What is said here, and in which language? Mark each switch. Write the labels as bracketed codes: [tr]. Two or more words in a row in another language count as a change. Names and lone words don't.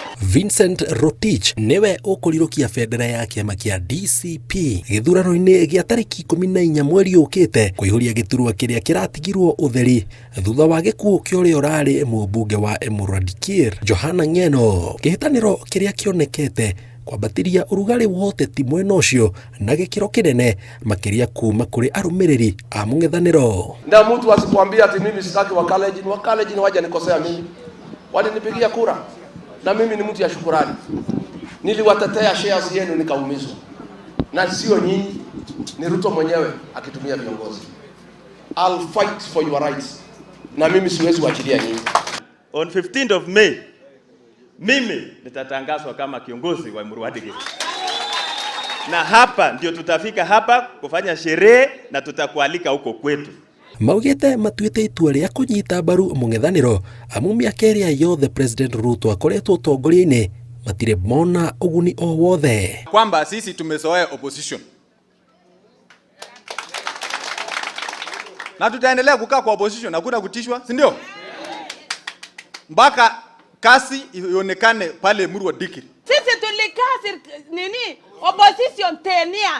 [ki] Vincent Rotich niwe ukurirukia bendera ya kiama kia DCP githurano-ini gia tariki 14 mweri ukite kuihuria giturwa kiria kiratigirwo utheri thutha wa gikuo kia uria urari mumbunge wa Emurua Dikir Johana Ng'eno. Kihitaniro kiria kionekete kwambatiria urugari woteti mwena ucio na gikiro kinene makiria kuma kuri arumiriri a mung'ethaniro. [sw] Na mtu asikwambia ati mimi sitaki wakaleji ni waje nikosea mimi. Walinipigia kura na mimi ni mtu ya shukurani. Niliwatetea shares yenu nikaumizwa. Na sio nyinyi, ni Ruto mwenyewe akitumia viongozi. [en] I'll fight for your rights. [sw] Na mimi siwezi kuachilia nyinyi. [en] On 15th of May, [sw] mimi nitatangazwa kama kiongozi wa Emurua Dikir. Na hapa ndio tutafika hapa kufanya sherehe na tutakualika huko kwetu. [ki] Maugite matuite itua ria kunyita mbaru mung'ethaniro amu miaka iria yothe President Ruto akoretwo utongoria-ini matire mona uguni o wothe, [sw] kwamba sisi tumezoea opposition na tutaendelea kukaa kwa opposition, hakuna kutishwa, si ndio? Mpaka kasi ionekane pale Emurua Dikir. Sisi tulikaa opposition 10 years.